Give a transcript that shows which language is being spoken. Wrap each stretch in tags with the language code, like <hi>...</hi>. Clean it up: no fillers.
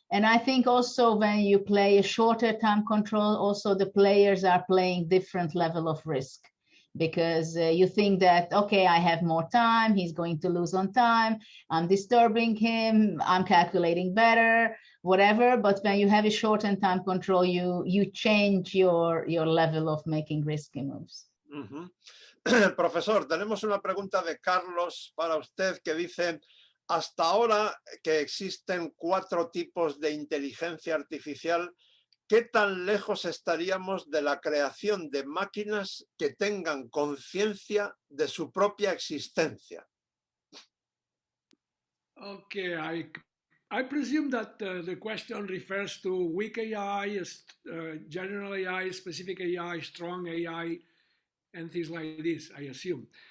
<en>And I think also when you play a shorter time control, also the players are playing different level of risk, because you think that, okay, I have more time, he's going to lose on time, I'm disturbing him, I'm calculating better, whatever. But when you have a shortened time control, you change your level of making risky moves.</en> <es>Profesor, tenemos una pregunta de Carlos para usted que dice: hasta ahora que existen 4 tipos de inteligencia artificial, ¿qué tan lejos estaríamos de la creación de máquinas que tengan conciencia de su propia existencia?</es> <en>Okay, I presume that the question refers to weak AI, general AI, specific AI, strong AI, and things like this, I assume.</en>